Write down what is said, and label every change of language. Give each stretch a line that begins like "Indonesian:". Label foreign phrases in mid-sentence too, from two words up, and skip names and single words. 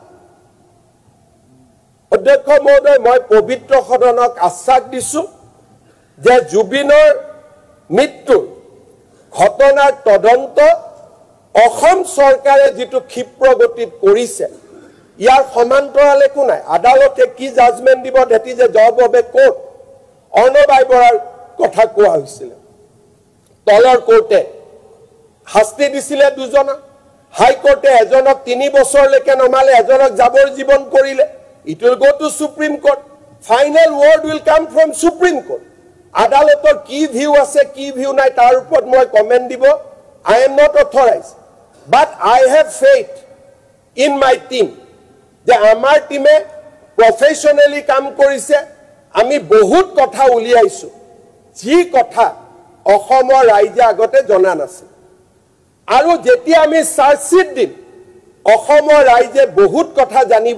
Assamese: অধ্যক্ষ মহোদয় মই পবিত্ৰ সদনক আশ্বাস দিছো যে জুবিনৰ মৃত্যু ঘটনাৰ তদন্ত অসম চৰকাৰে যেটো ক্ষিপ্ৰ গতিত কৰিছে ইয়াৰ সমান্তৰাল একো নাই আদালতে কি জাজমেন্ট দিব দেটি যে
English: job of a court
Assamese: অৰ্ণবাই বৰাৰ কথা কোৱা হৈছিল তলৰ কোৰ্টে শাস্তি দিছিলে দুজনক হাইকোৰ্টে এজনক 3 বছৰলৈকে নমালে এজনক যাবৰ জীৱন কৰিলে
English: it will go to supreme court
Assamese: final word will come from supreme court আদালতৰ কি ভিউ আছে কি ভিউ নাই তাৰ ওপৰত মই কমেন্ট দিব
English: I am not authorized but I have faith in my team
Assamese: যে আমাৰ টিমে professionally কাম কৰিছে আমি বহুত কথা উলিয়াইছো যি কথা অসমৰ ৰাইজে আগতে জনা নাছিল আৰু যেতিয়া আমি চাৰ্জশিট দিম অসমৰ ৰাইজে বহুত কথা জানিব